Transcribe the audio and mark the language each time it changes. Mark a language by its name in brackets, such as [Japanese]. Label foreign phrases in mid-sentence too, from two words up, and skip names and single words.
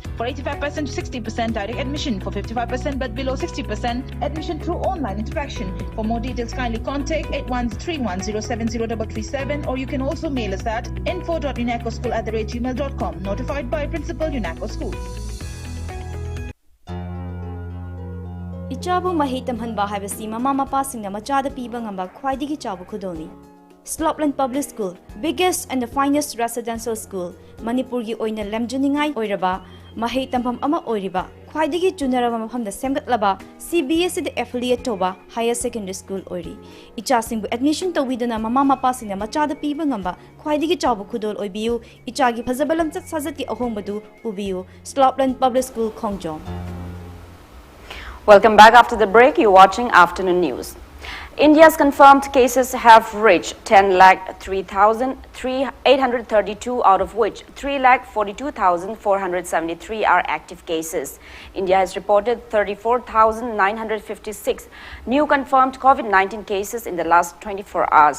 [English] For 85% to 60% direct admission. For 55% but below 60% admission through online interaction. For more details, kindly contact 8131070337 or you can also mail us at info.unacoschool@gmail.com. Notified by Principal UNACO School. [Manipuri] Ichabu mahi tamhanba haibasi mama mapa singna machada piba ngamba khwaidigi chabu khudoni. [English] Slopland Public School, biggest and the finest residential school, [Manipuri] Manipur gi oina lemjuningai oiraba mahi tampham ama oiriba khwaidigi chunaraba mafamda semgatlaba CBSE [English] the affiliate [Manipuri] toba [English] higher secondary school [Manipuri] oiri. Icha singbu admission tawidana mama mapa singna machada piba ngamba khwaidigi chabu khudol oibiu ichagi phazabalam chat sajati ahombadu ubiu Slopland Public School Khongjom. [English] Welcome back after the break. You're watching Afternoon News. India's confirmed cases have reached 10,03,832, out of which 3,42,473 are active cases. India has reported 34,956 new confirmed COVID-19 cases in the last 24 hours.